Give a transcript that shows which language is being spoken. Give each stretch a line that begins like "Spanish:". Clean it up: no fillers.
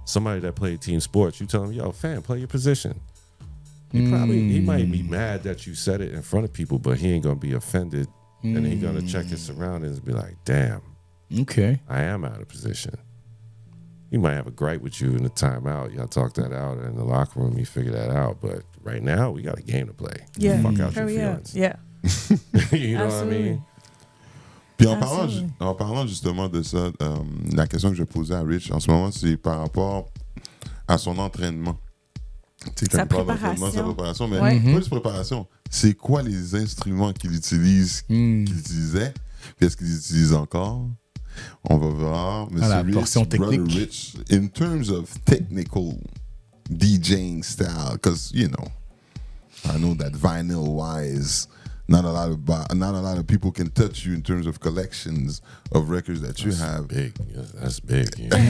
English: Somebody that played team sports, you tell him, yo, fam, play your position. He might be mad that you said it in front of people, but he ain't gonna be offended, and he gonna check his surroundings and be like, damn, okay, I am out of position. He might have a gripe with you in the timeout. Y'all talk that out, or in the locker room, you figure that out. But right now, we got a game to play. Yeah, fuck out your feelings. Yeah. You know what I mean?
French: Puis en parlant justement de ça, la question que je posais à Rich en ce moment, c'est par rapport à son entraînement. Sa préparation. Mais pas juste préparation. C'est quoi les instruments qu'il utilise, qu'il utilisait, puis est-ce qu'il utilise encore? On va voir, Mr.
English: Rich, Brother Rich, in terms of technical DJing style, because, you know, I know that vinyl-wise, not a lot of people can touch you in terms of collections of records that you have. Big. Yes, that's big. Yeah.